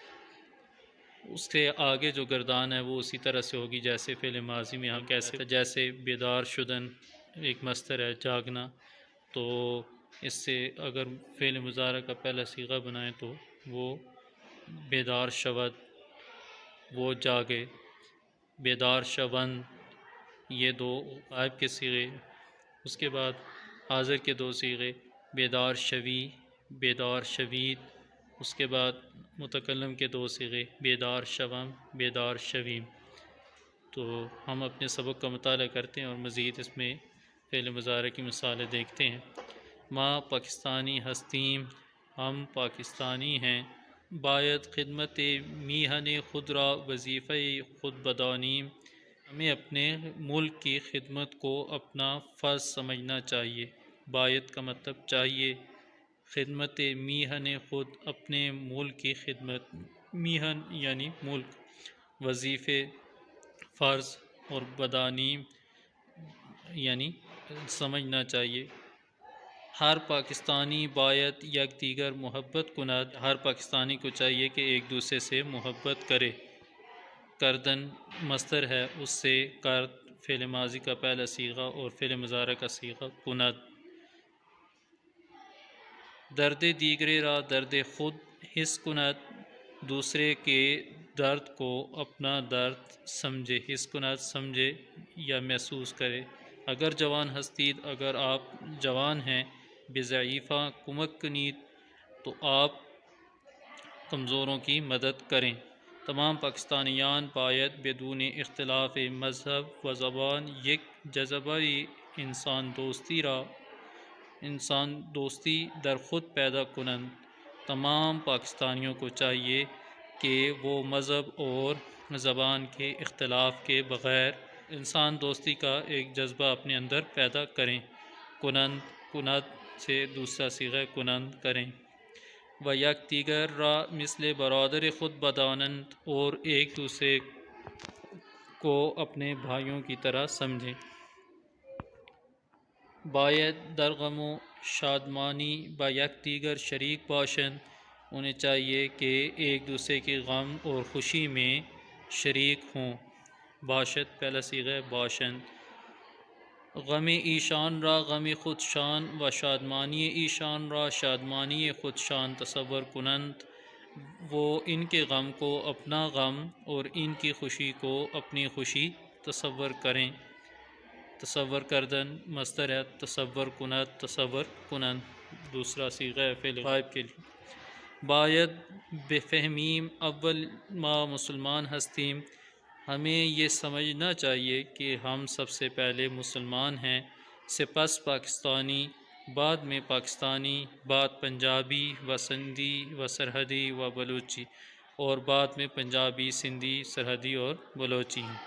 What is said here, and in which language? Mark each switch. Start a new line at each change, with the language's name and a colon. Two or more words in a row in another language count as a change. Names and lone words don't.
Urdu: اس سے آگے جو گردان ہے وہ اسی طرح سے ہوگی جیسے فعل ماضی میں ہم کیسے، جیسے
Persian: بیدار شدن
Urdu: ایک مصدر ہے جاگنا، تو اس سے اگر فعل مضارع کا پہلا صیغہ بنائیں تو وہ
Persian: بیدار شود،
Urdu: وہ جاگے،
Persian: بیدار شون،
Urdu: یہ دو غائب کے صیغے۔ اس کے بعد حاضر کے دو صیغے،
Persian: بیدار شوی، بیدار شوید۔
Urdu: اس کے بعد متکلم کے دو صیغے،
Persian: بیدار شوم، بیدار شویم۔
Urdu: تو ہم اپنے سبق کا مطالعہ کرتے ہیں اور مزید اس میں فعل مضارع کی مثالیں دیکھتے ہیں۔
Persian: ما پاکستانی ہستیم،
Urdu: ہم پاکستانی ہیں۔
Persian: باید خدمت میہن خود را وظیفہ خود بدانیم،
Urdu: ہمیں اپنے ملک کی خدمت کو اپنا فرض سمجھنا چاہیے۔ باید کا مطلب چاہیے،
Persian: خدمت میہن خود
Urdu: اپنے ملک کی خدمت، میہن یعنی ملک، وظیفے فرض، اور بدانیم یعنی سمجھنا چاہیے۔
Persian: ہر پاکستانی باید یک دیگر محبت کند،
Urdu: ہر پاکستانی کو چاہیے کہ ایک دوسرے سے محبت کرے۔ کردن مصدر ہے، اس سے کرد فعل ماضی کا پہلا صیغہ اور فعل مضارع کا صیغہ کند۔
Persian: درد دیگرے را درد خود حس کند،
Urdu: دوسرے کے درد کو اپنا درد سمجھے،
Persian: حس کند
Urdu: سمجھے یا محسوس کرے۔
Persian: اگر جوان ہستید،
Urdu: اگر آپ جوان ہیں،
Persian: بضعیفہ کمک کنید،
Urdu: تو آپ کمزوروں کی مدد کریں۔
Persian: تمام پاکستانیان باید بدون اختلاف مذہب و زبان یک جذبہ انسان دوستی در خود پیدا کنند،
Urdu: تمام پاکستانیوں کو چاہیے کہ وہ مذہب اور زبان کے اختلاف کے بغیر انسان دوستی کا ایک جذبہ اپنے اندر پیدا کریں۔ کنند، کند سے دوسرا صیغہ کنند کریں۔
Persian: و یک دیگر را مثل برادر خود بدانند،
Urdu: اور ایک دوسرے کو اپنے بھائیوں کی طرح سمجھیں۔
Persian: باید در غم و شادمانی با یک دیگر شریک باشند،
Urdu: انہیں چاہیے کہ ایک دوسرے کے غم اور خوشی میں شریک ہوں۔
Persian: باشد
Urdu: پہلا صیغہ
Persian: باشند۔ غم ایشان را غم خود شان و شادمانی ایشان را شادمانی خود شان تصور کنند،
Urdu: وہ ان کے غم کو اپنا غم اور ان کی خوشی کو اپنی خوشی تصور کریں۔ تصور کردن مصدر ہے،
Persian: تصور کند تصور کنند
Urdu: دوسرا صیغہ ہے فعل غائب کے لیے۔
Persian: باید بفہمیم اول ما مسلمان ہستیم،
Urdu: ہمیں یہ سمجھنا چاہیے کہ ہم سب سے پہلے مسلمان ہیں،
Persian: سپس پاکستانی،
Urdu: بعد میں پاکستانی،
Persian: بعد پنجابی و سندھی و سرحدی و بلوچی،
Urdu: اور بعد میں پنجابی، سندھی، سرحدی اور بلوچی ہیں۔